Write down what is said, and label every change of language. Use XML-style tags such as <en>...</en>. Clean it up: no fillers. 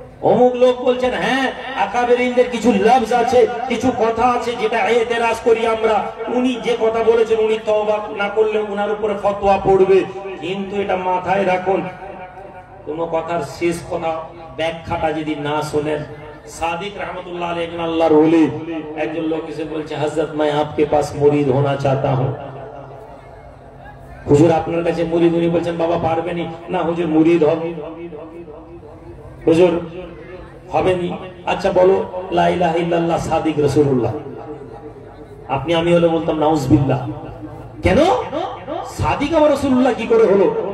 <bn>অমুক লোক বলছেন হ্যাঁ আকাবেরিনদের কিছু লফজ আছে, কিছু কথা আছে যেটা এতেরাজ করি আমরা, উনি যে কথা বলেছেন উনি তওবা না করলে উনার উপরে ফতোয়া পড়বে। কিন্তু এটা মাথায় রাখুন, কোন কথার শেষ কথা ব্যাখ্যাটা যদি না শোনেন। সাদিক रहमतुल्लाह अलैह একজন আল্লাহর ওলি, একজন লোক এসে বলছে হযরত</bn> <hi>मैं आपके पास मुरीद होना चाहता हूं।</hi> <bn>হুজুর আপনার কাছে মুরিদ, উনি বলছেন বাবা পারবেনি না হুজুর মুরিদ হবে। হুজুর হবেনি, আচ্ছা বলো লা ইলাহা ইল্লাল্লাহ সাদিক রাসূলুল্লাহ। আপনি আমি হলে বলতাম নাউজুবিল্লাহ। কেন সাদিক আবার রাসূলুল্লাহ কি করে হলো?</bn>